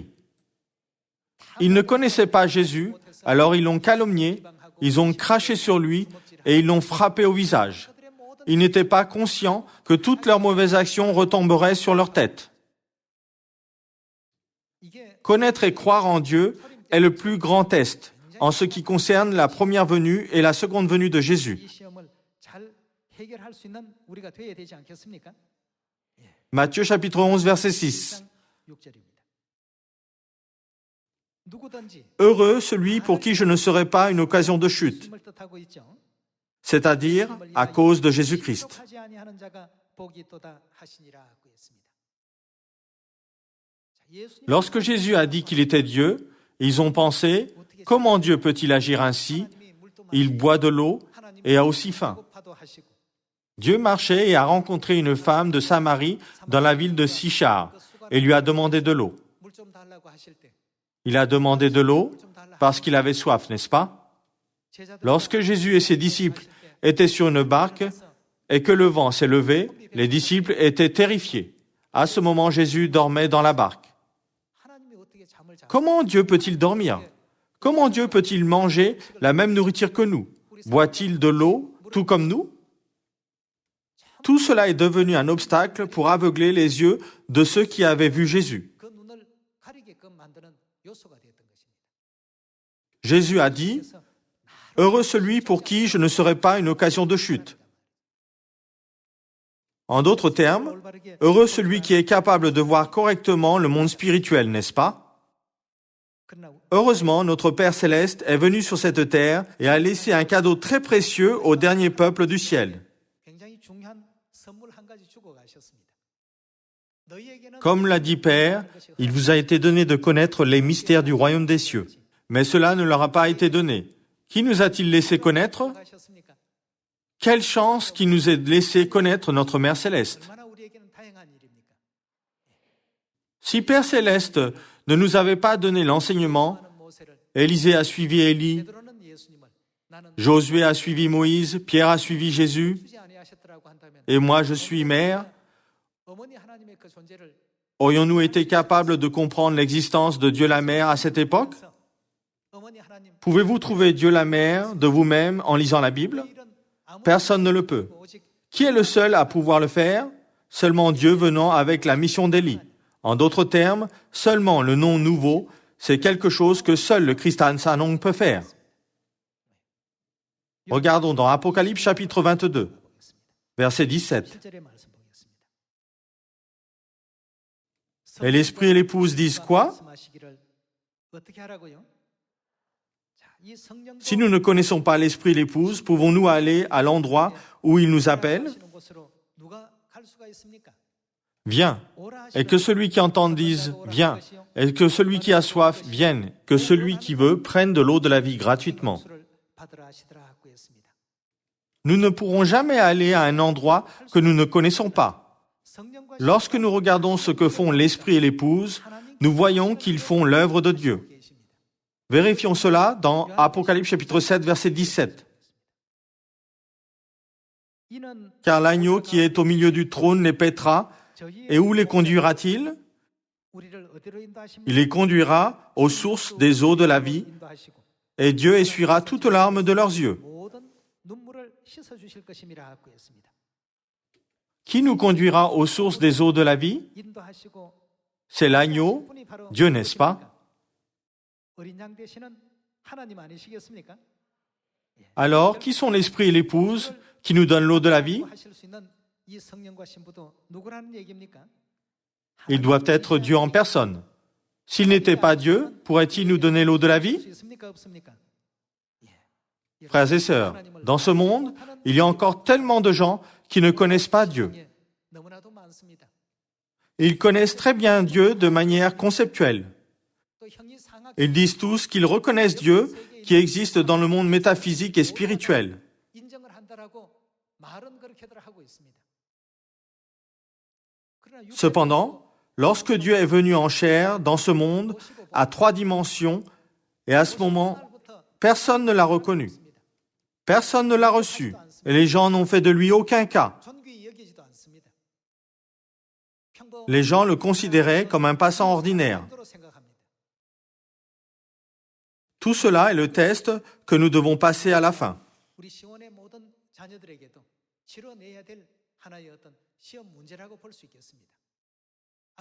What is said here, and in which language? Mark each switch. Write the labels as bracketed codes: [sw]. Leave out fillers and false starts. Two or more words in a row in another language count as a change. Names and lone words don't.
[fr] Ils ne connaissaient pas Jésus, alors ils l'ont calomnié, ils ont craché sur lui et ils l'ont frappé au visage. Ils n'étaient pas conscients que toutes leurs mauvaises actions retomberaient sur leur tête. Connaître et croire en Dieu est le plus grand test en ce qui concerne la première venue et la seconde venue de Jésus. [ko] 이 시험을 잘 해결할 수 있는 우리가 되어야 되지 않겠습니까? [fr] Matthieu chapitre 11 verset 6. [ko] 6절입니다. 누구든지 [fr] Heureux celui pour qui je ne serai pas une occasion de chute, [ko] 힘을 뜻하고 있죠. [fr] c'est-à-dire à cause de Jésus-Christ. [ko] 실족하지 아니하는 자가 복이 있도다 하시니라고 했습니다. 자, 예수님 [fr] Lorsque Jésus a dit qu'il était Dieu, ils ont pensé, comment Dieu peut-il agir ainsi? Il boit de l'eau et a aussi faim. [ko] 배고파도 하시고 [fr] Dieu marchait et a rencontré une femme de Samarie dans la ville de Sichar et lui a demandé de l'eau. [ko] 물 좀 달라고 하실 때 [fr] Il a demandé de l'eau parce qu'il avait soif, n'est-ce pas? [ko] 제자들 [fr] Lorsque Jésus et ses disciples étaient sur une barque et que le vent s'est levé, les disciples étaient terrifiés. À ce moment, Jésus dormait dans la barque. [ko] 하나님이 어떻게 잠을 자? [fr] Comment Dieu peut-il dormir? Comment Dieu peut-il manger la même nourriture que nous? Boit-il de l'eau tout comme nous? Tout cela est devenu un obstacle pour aveugler les yeux de ceux qui avaient vu Jésus. [ko] 그 눈을 가리게끔 만드는 요소가 되었던 것입니다. [fr] Jésus a dit, « Heureux celui pour qui je ne serai pas une occasion de chute. » En d'autres termes, heureux celui qui est capable de voir correctement le monde spirituel, n'est-ce pas? [ko] 그러나 [fr] Heureusement, notre Père céleste est venu sur cette terre et a laissé un cadeau très précieux au dernier peuple du ciel. [ko] 굉장히 중요한 선물 한 가지 주고 가셨습니다. 너희에게는 [fr] Comme l'a dit Père, il vous a été donné de connaître les mystères du royaume des cieux. Mais cela ne leur a pas été donné. Qui nous a-t-il laissé connaître? [ko] 가셨습니까? [fr] Quelle chance qu'il nous ait laissé connaître notre Mère céleste. [ko] 얼마나 우리에게는 다양한 일입니까? [fr] Si Père céleste ne nous avait pas donné l'enseignement, [ko] 하는 모세를 [fr] Élisée a suivi Élie, [ko] 베드로는 예수님을 나는 [fr] Josué a suivi Moïse, Pierre a suivi Jésus, [ko] 주지 아니하셨더라고 한다면 [fr] et moi je suis mère, [ko] 어머니 하나님의 그 존재를 [fr] aurions-nous été capables de comprendre l'existence de Dieu la Mère à cette époque? [ko] 어머니 하나님 [fr] Pouvez-vous trouver Dieu la Mère de vous-même en lisant la Bible? [ko] 일은 아무 [fr] Personne ne le peut. [ko] 오직 [fr] Qui est le seul à pouvoir le faire? Seulement Dieu venant avec la mission d'Élie. En d'autres termes, seulement le nom nouveau, c'est quelque chose que seul le Christ Hansanong peut faire. Regardons dans Apocalypse chapitre 22, verset 17. [ko] 7절의 말씀 보겠습니다. [fr] Et l'esprit et l'épouse disent quoi? [ko] 말씀하시기를 어떻게 하라고요? 자, 이 성령도 [fr] Si nous ne connaissons pas l'esprit et l'épouse, pouvons-nous aller à l'endroit où il nous appelle? [ko] 하시는 곳으로 누가 갈 수가 있습니까? [fr] Viens. [ko] 오라 [fr] Et que celui qui entende dise, viens. Et que celui qui a soif vienne. Que celui qui veut prenne de l'eau de la vie gratuitement. [ko] 하시는 받으라 하시더라고 했습니다. [fr] Nous ne pourrons jamais aller à un endroit que nous ne connaissons pas. [ko] 성령과 [fr] Lorsque nous regardons ce que font l'esprit et l'épouse, nous voyons qu'ils font l'œuvre de Dieu. [ko] 계십니다. [fr] Vérifions cela dans Apocalypse chapitre 7, verset 17. [ko] 이는 [fr] Car l'agneau qui est au milieu du trône les paîtra, [ko] 저희의 [fr] et où les conduira-t-il? [ko] 우리를 어디로 인도하십니까? [fr] Il les conduira aux sources des eaux de la vie, [ko] 인도하시고 [fr] et Dieu essuiera toutes larmes de leurs yeux. [ko] 모든 눈물을 씻어 주실 것임이라고 했습니다. [fr] Qui nous conduira aux sources des eaux de la vie? [ko] 인도하시고 [fr] C'est l'agneau, [ko] 분이 바로 [fr] Dieu, n'est-ce pas? [ko] 어린 양 되시는 하나님 아니시겠습니까? [fr] Alors, qui sont l'esprit et l'épouse qui nous donnent l'eau de la vie? [ko] 하실 수 있는 이 성령과 신부도 누구라는 얘기입니까? [fr] Ils doivent être Dieu en personne. S'il n'était pas Dieu, pourrait-il nous donner l'eau de la vie? [ko] 수 있습니까? 없습니까? [fr] Frères et sœurs, dans ce monde, il y a encore tellement de gens qui ne connaissent pas Dieu. [ko] 예, 너무나도 많습니다. [fr] Ils connaissent très bien Dieu de manière conceptuelle. [ko] 또 형이 상학 [fr] Ils disent tous qu'ils reconnaissent Dieu qui existe dans le monde métaphysique et spirituel. [ko] 인정을 한다라고 말은 그렇게들 하고 있습니다. 그러나 육체적으로 [fr] Cependant, lorsque Dieu est venu en chair dans ce monde à 3 dimensions, et à ce moment, [ko] 그날부터 [fr] personne ne l'a reconnu. Personne ne l'a reçu. Et les gens n'ont fait de lui aucun cas. [ko] 존귀히 여기지도 않습니다. 평범한 [fr] Les gens le considéraient comme un passant ordinaire. [ko] 정도로 생각합니다. [fr] Tout cela est le test que nous devons passer à la fin. [ko] 우리 시원의 모든 자녀들에게도 치러내야 될 하나의 어떤 시험 문제라고 볼 수 있겠습니다.